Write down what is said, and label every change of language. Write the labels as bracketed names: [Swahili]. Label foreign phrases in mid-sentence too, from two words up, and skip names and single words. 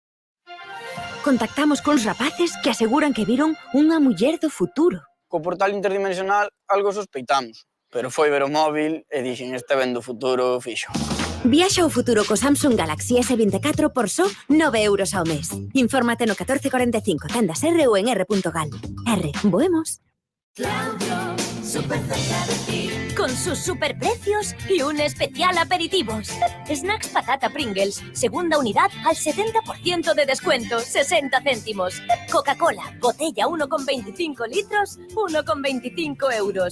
[Galician] Contactamos cons rapaces que aseguran que viron unha muller do futuro. Co portal interdimensional algo sospeitamos, pero foi ver o móvil e dixen este ven do futuro fixo. Viaxa ao futuro co Samsung Galaxy S24 por só 9 euros ao mes. Infórmate no 1445, tendas R ou en r.gal. R, voemos. [Spanish] Claudio, súper cerca de ti. Con sus superprecios y un especial aperitivos. Snacks patata Pringles, segunda unidad al 70% de descuento, 60 céntimos. Coca-Cola, botella 1,25 litros, 1,25 euros.